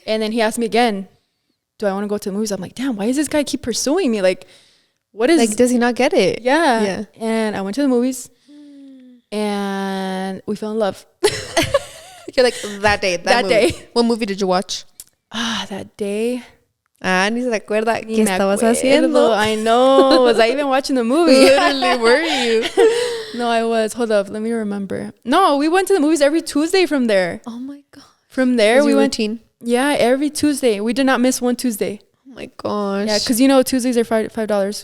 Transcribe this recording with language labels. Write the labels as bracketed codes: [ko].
[en] And then he asked me again, do I want to go to the movies? I'm like, damn, why does this guy keep pursuing me? Like, what is... Like, does he not get it? Yeah. And I went to the movies and we fell in love. You're like, that day. What movie did you watch? That day... [es] ni se acuerda qué estabas haciendo. [en] I know. Was I even watching the movie? Literally, were you? No, I was. Hold up. Let me remember. No, we went to the movies every Tuesday from there. Oh my God. From there, we went. Routine? Yeah, every Tuesday. We did not miss one Tuesday. Oh my gosh. Yeah, because you know Tuesdays are $5.